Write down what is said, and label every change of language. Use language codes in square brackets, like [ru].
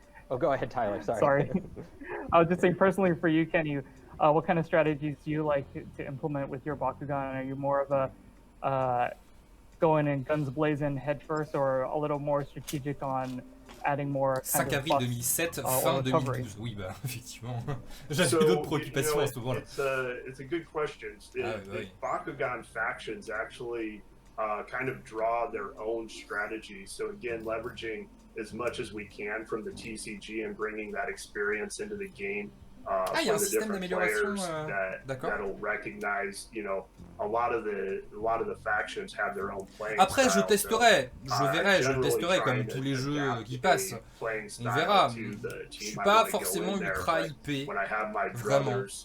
[en] oh, go ahead, Tyler. Sorry. I was just saying personally for you, Kenny, what kind of strategies do you like to implement with your Bakugan? Are you more of a going in guns blazing head first, or a little more strategic on adding more [fr] 5 avril 2007, fin 2012. Oui, bah, effectivement. J'avais d'autres préoccupations à ce moment-là. [en] It's a good question. The Bakugan factions actually kind of draw their own strategy. So again, leveraging as much as we can from the TCG and bringing that experience into the game for the different players that'll recognize, you know, a lot of the factions have their own playing [fr] Après, [en] style. [fr] je testerai, je testerai comme tous les jeux qui passent. On verra. Je suis pas forcément ultra hypé, vraiment.